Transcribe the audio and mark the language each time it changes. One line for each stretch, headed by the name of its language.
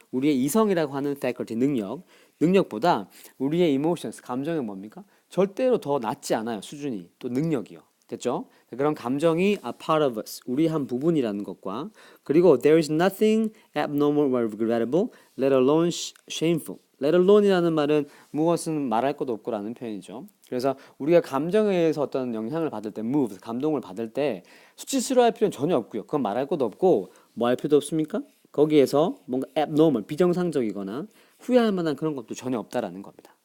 Korean: 우리의 이성이라고 하는 faculty 능력보다 우리의 emotions 감정은 뭡니까? 절대로 더 낫지 않아요. 수준이 또 능력이요. 됐죠? 그런 감정이
English: a part of us,
Korean: 우리 한 부분이라는 것과 그리고
English: there is nothing abnormal or regrettable, let alone shameful.
Korean: let alone이라는 말은 무엇은 말할 것도 없고라는 표현이죠. 그래서 우리가 감정에 의해서 어떤 영향을 받을 때, move, 감동을 받을 때 수치스러워할 필요는 전혀 없고요. 그건 말할 것도 없고 뭐 할 필요도 없습니까? 거기에서 뭔가 abnormal, 비정상적이거나 후회할 만한 그런 것도 전혀 없다라는 겁니다.